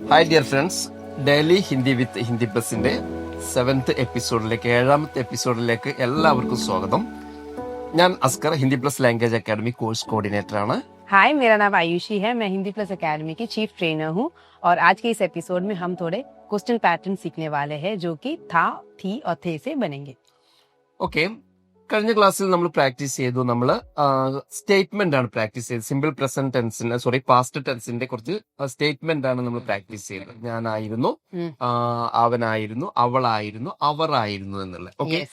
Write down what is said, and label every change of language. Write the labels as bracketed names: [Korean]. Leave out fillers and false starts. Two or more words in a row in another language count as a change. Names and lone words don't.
[English] Hi dear friends, [Malayalam] ഡെയിലി ഹിന്ദി വിത്ത് ഹിന്ദി പ്ലസിന്റെ 7th എപ്പിസോഡിലേക്ക് 7ാമത്തെ എപ്പിസോഡിലേക്ക് എല്ലാവർക്കും സ്വാഗതം. ഞാൻ അസ്കർ, ഹിന്ദി പ്ലസ് ലാംഗ്വേജ് അക്കാഡമി [English] course coordinator [Malayalam] ആണ്. [Hindi] हाय, मेरा नाम आयुषी है. मैं हिंदी प्लस एकेडमी की [English] chief trainer [Hindi] हूँ और आज के इस एपिसोड में हम थोड़े [English] question pattern [Hindi] सीखने वाले हैं जो कि था, थी और थे से बनेंगे. [Malayalam] ഓക്കെ, കഴിഞ്ഞ ക്ലാസ്സിൽ നമ്മൾ പ്രാക്ടീസ് ചെയ്തു. നമ്മൾ സ്റ്റേറ്റ്മെന്റ് ആണ് പ്രാക്ടീസ് ചെയ്തത്. [English] simple present tense-ന്റെ past tense-ന്റെ [Malayalam] കുറച്ച് സ്റ്റേറ്റ്മെന്റ് ആണ് നമ്മൾ പ്രാക്ടീസ് ചെയ്തത്. ഞാനായിരുന്നു, അവനായിരുന്നു, അവളായിരുന്നു, അവരായിരുന്നു എന്നുള്ള. ഓക്കെ, [English] Yes.